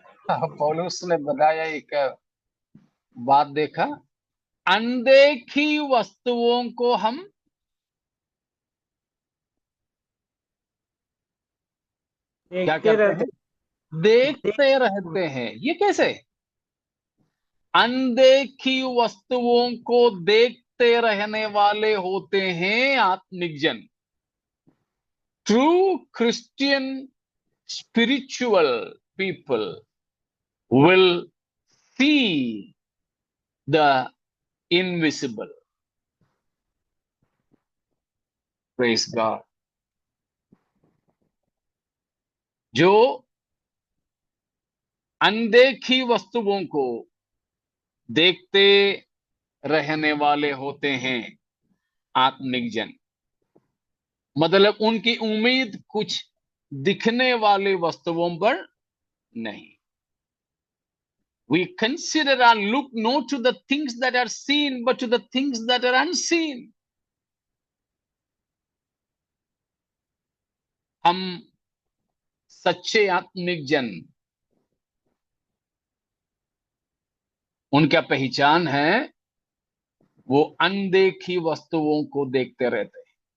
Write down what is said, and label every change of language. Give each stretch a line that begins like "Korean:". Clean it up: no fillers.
Hindi: पौलुस ने बताया एक बात, देखा, अनदेखी वस्तुओं को हम क्या देखते करते रहते हैं? देखते रहते हैं। ये कैसे? अनदेखी वस्तुओं को देखते रहने वाले होते हैं आत्मिक जन।
English: True Christian spiritual people will see the invisible. Praise God.
Hindi: जो अनदेखी वस्तुओं को देखते रहने वाले होते हैं आत्मिक जन, मतलब उनकी उम्मीद कुछ दिखने वाली वस्तुओं पर नहीं।
English: We consider and look not to the things that are seen, but to the things that are unseen.
Hindi: हम सच्चे आत्मिक जन, उनका पहचान है वो अनदेखी वस्तुओं को देखते रहते हैं।